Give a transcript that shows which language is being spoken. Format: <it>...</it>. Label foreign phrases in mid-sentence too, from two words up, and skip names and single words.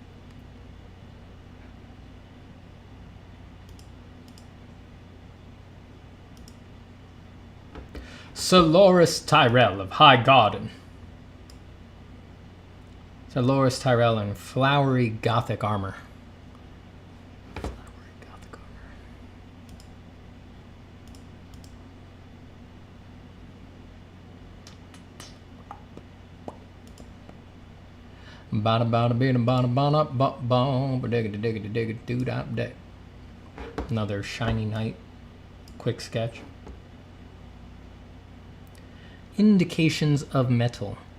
<en>Sir Loris Tyrell of High Garden. Sir Loris Tyrell in flowery Gothic armor. Bada bada bada bada bada bada bada digga digga digga doo da da. Another shiny night quick sketch. Indications of metal.</en>